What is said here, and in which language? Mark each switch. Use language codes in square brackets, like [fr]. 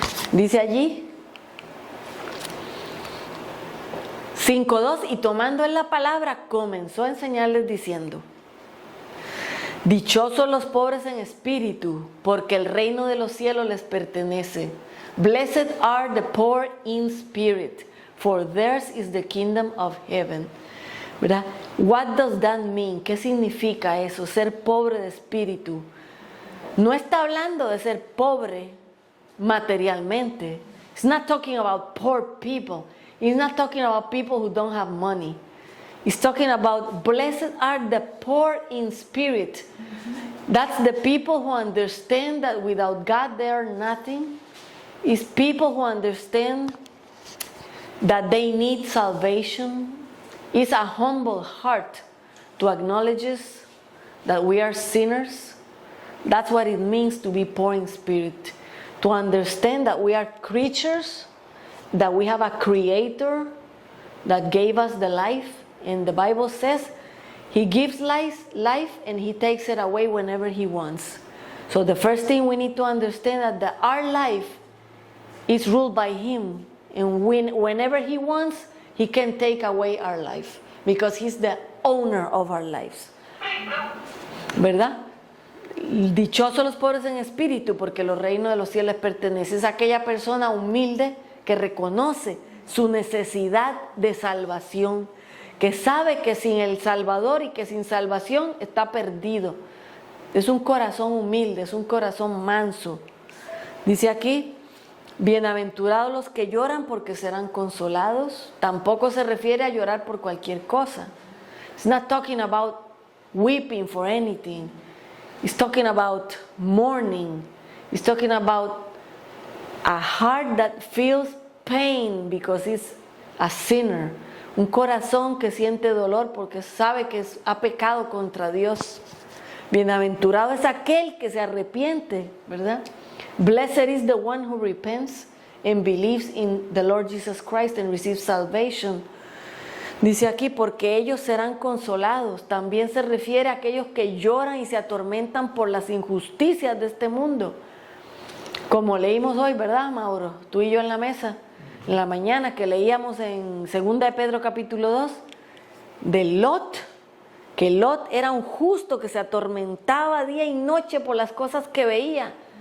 [es] Dice allí 5:2, y tomando él la palabra comenzó a enseñarles diciendo: dichosos los pobres en espíritu, porque el reino de los cielos les pertenece. [en] Blessed are the poor in spirit, for theirs is the kingdom of heaven. [es] ¿Verdad? [en] What does that mean? [es] ¿Qué significa eso? Ser pobre de espíritu. No está hablando de ser pobre materialmente. [en] It's not talking about poor people. It's not talking about people who don't have money. It's talking about blessed are the poor in spirit. That's the people who understand that without God they are nothing. It's people who understand that they need salvation. It's a humble heart to acknowledge that we are sinners. That's what it means to be poor in spirit. to understand that we are creatures, that we have a creator that gave us the life. And the Bible says he gives life and he takes it away whenever he wants. So the first thing we need to understand that our life is ruled by him. And whenever he wants, he can take away our life. Because he's the owner of our lives. [es] ¿Verdad? Dichosos los pobres en espíritu, porque los reinos de los cielos les pertenecen. Es aquella persona humilde que reconoce su necesidad de salvación, que sabe que sin el Salvador y que sin salvación está perdido. Es un corazón humilde, es un corazón manso. Dice aquí, bienaventurados los que lloran porque serán consolados. Tampoco se refiere a llorar por cualquier cosa. [en] It's not talking about weeping for anything. It's talking about mourning. It's talking about a heart that feels pain because it's a sinner. [es] Un corazón que siente dolor porque sabe que ha pecado contra Dios. Bienaventurado es aquel que se arrepiente, ¿verdad? [en] Blessed is the one who repents and believes in the Lord Jesus Christ and receives salvation. [es] Dice aquí, porque ellos serán consolados. También se refiere a aquellos que lloran y se atormentan por las injusticias de este mundo. Como leímos hoy, ¿verdad, Mauro? Tú y yo en la mesa, en la mañana, que leíamos en 2 de Pedro capítulo 2, de Lot, que Lot era un justo que se atormentaba día y noche por las cosas que veía.